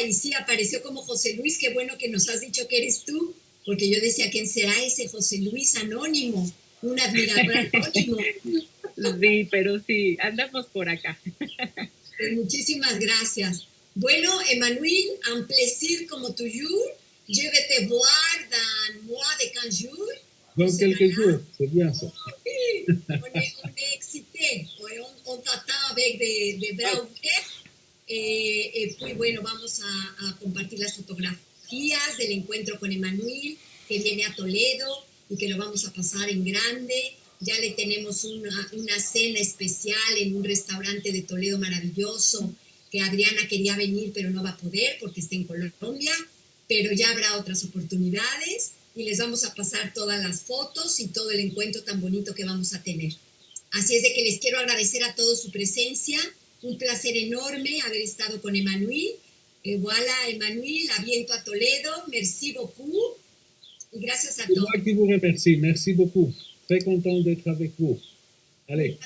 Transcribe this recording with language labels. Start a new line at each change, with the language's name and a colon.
Spanish: Y sí, apareció como José Luis. Qué bueno que nos has dicho que eres tú, porque yo decía, ¿quién será ese José Luis anónimo? Un admirador anónimo. Sí, pero sí, andamos por acá. Pues muchísimas gracias.
French: Bueno, Emmanuel, un plaisir como toujours. Je vais te voir dans mois de 15 jours. Dans quelques jours, c'est bien ça. Oui, on est excités. On t'attend avec des bras ouverts.
Spanish: Y bueno, vamos a compartir las fotografías del encuentro con Emmanuel, que viene a Toledo y que lo vamos a pasar en grande. Ya le tenemos una cena especial en un restaurante de Toledo maravilloso, que Adriana quería venir, pero no va a poder porque está en Colombia, pero ya habrá otras oportunidades y les vamos a pasar todas las fotos y todo el encuentro tan bonito que vamos a tener. Así es de que les quiero agradecer a todos su presencia. Un placer enorme haber estado con Emmanuel.
French: Voilà, Emmanuel, à bientôt à Toledo. Merci beaucoup.
Spanish: Y gracias a
French: C'est
Spanish: todos.
French: moi qui vous remercie. Merci beaucoup. Très content d'être avec vous. Allez.